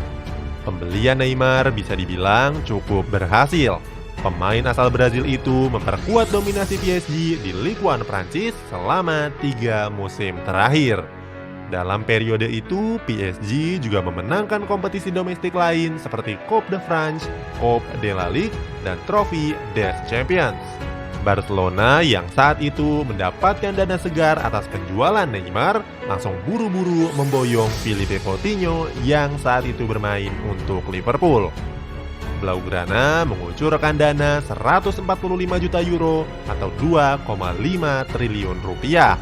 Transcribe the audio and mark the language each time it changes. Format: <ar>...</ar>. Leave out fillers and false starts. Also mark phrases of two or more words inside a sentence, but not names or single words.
<id>Pembelian Neymar bisa dibilang cukup berhasil. Pemain asal Brazil itu memperkuat dominasi PSG di Ligue 1 Prancis selama 3 musim terakhir. Dalam periode itu, PSG juga memenangkan kompetisi domestik lain seperti Coupe de France, Coupe de la Ligue, dan Trophée des Champions. Barcelona yang saat itu mendapatkan dana segar atas penjualan Neymar langsung buru-buru memboyong Philippe Coutinho yang saat itu bermain untuk Liverpool. Blaugrana mengucurkan dana 145 juta euro atau 2,5 triliun rupiah.</id>